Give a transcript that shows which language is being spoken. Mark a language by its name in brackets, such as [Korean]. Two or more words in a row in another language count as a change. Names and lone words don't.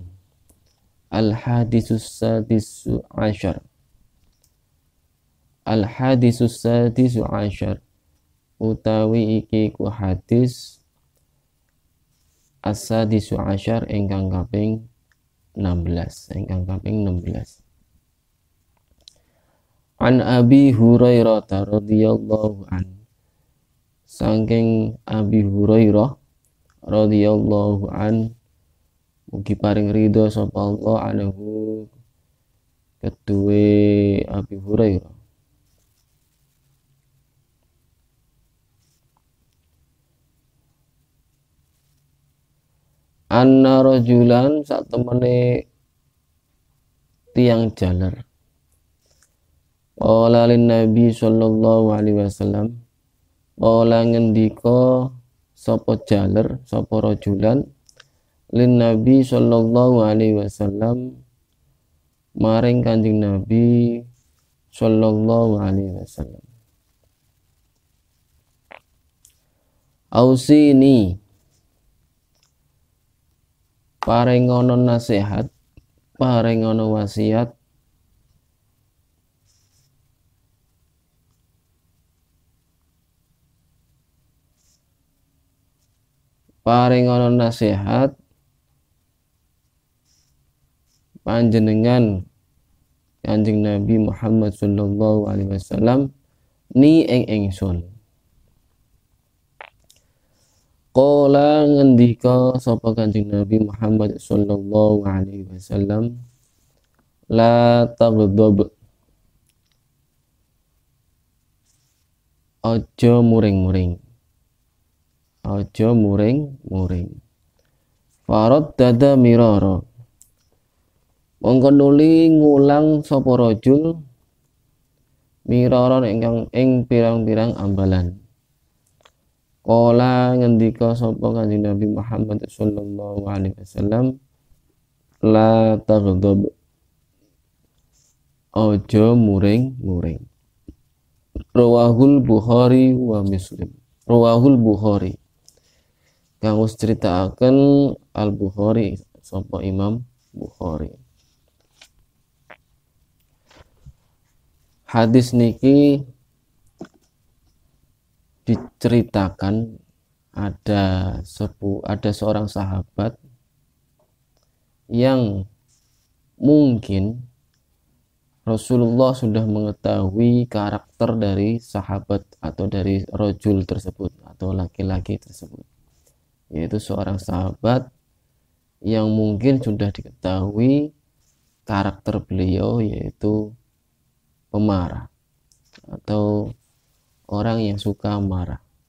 [Arabic] الحديث السادس عشر. الحديث السادس عشر [Javanese] utawi iki ku hadis [Arabic] السادس عشر [Javanese] ingkang kaping 16, [Arabic] عن أبي هريرة رضي الله عنه. [Javanese] Saking Abi Hurairah [Arabic] رضي الله عن, [Javanese] mugi paring ridho sapa Allah anhu keduwe Abi Hurairah. [Arabic] أن رجلا [Javanese] sak temene tiang jaler. [Arabic] قال للنبي صلى الله عليه وسلم، قال [Javanese] ngendika sapa jaler, sapa [Arabic] رجلا للنبي صلى الله عليه وسلم [Javanese] maring Kanjeng [Arabic] النبي صلى الله عليه وسلم. [Javanese] Ausini, parengono nasihat, parengono wasiat, parengono nasihat panjenengan Kanjeng Nabi Muhammad [Arabic] صلى الله عليه وسلم [Javanese] ni ing ingsun. Qala ngendika sapa Kanjeng Nabi Muhammad [Arabic] صلى الله عليه وسلم، لا تغضب, [Javanese] aja muring-muring, aja muring-muring. [Arabic] فردد مرارا, [Javanese] mongko nuli ngulang sapa rajul mirara ingkang ing pirang-pirang ambalan. Qala ngendika sapa Kanjeng Nabi Muhammad [Arabic] صلى الله عليه وسلم، لا تغضب, [Javanese] aja muring-muring. [Arabic] رواه البخاري ومسلم. رواه البخاري, [Javanese] kang wis critakaken Al Bukhari sapa Imam Bukhari. [Indonesian] Hadis niki diceritakan ada seorang sahabat yang mungkin Rasulullah sudah mengetahui karakter dari sahabat atau dari rojul tersebut atau laki-laki tersebut, yaitu seorang sahabat yang mungkin sudah diketahui karakter beliau, yaitu pemarah atau orang yang suka marah.